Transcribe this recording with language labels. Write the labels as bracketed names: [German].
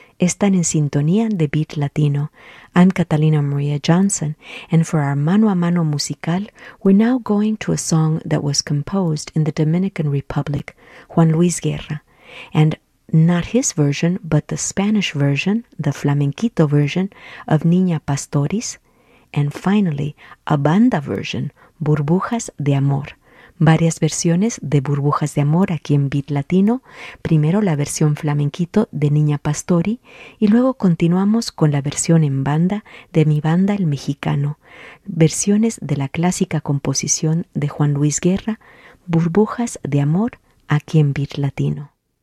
[Spanish] Están en sintonía de Beat Latino. [English] I'm Catalina Maria Johnson, and for our mano a mano musical, we're now going to a song that was composed in the Dominican Republic, Juan Luis Guerra, and not his version, but the Spanish version, the flamenquito version of Niña Pastoris, and finally, a banda version, Burbujas de Amor. [Spanish] Varias versiones de Burbujas de Amor aquí en Beat Latino. Primero la versión flamenquito de Niña Pastori y luego continuamos con la versión en banda de mi banda El Mexicano. Versiones de la clásica composición de Juan Luis Guerra, Burbujas de Amor aquí en Beat Latino.